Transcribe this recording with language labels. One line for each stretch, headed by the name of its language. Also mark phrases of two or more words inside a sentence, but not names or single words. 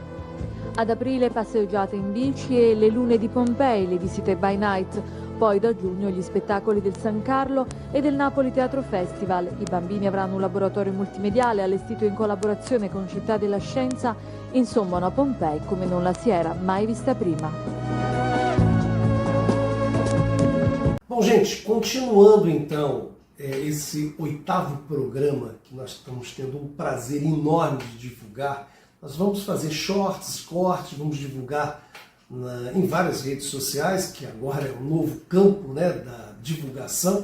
Italian: Ad aprile passeggiate in bici e le lune di Pompei, le visite
English: by night.
Italian: Poi da giugno gli spettacoli del San Carlo e del Napoli Teatro Festival. I bambini avranno un laboratorio multimediale allestito in collaborazione con Città della Scienza. Insomma, una Pompei come non la si era mai vista prima.
Portuguese: Bom, gente, continuando então esse 8º programa que nós estamos tendo um prazer enorme de divulgar, nós vamos fazer shorts, cortes, vamos divulgar em várias redes sociais, que agora é um novo campo, né, da divulgação.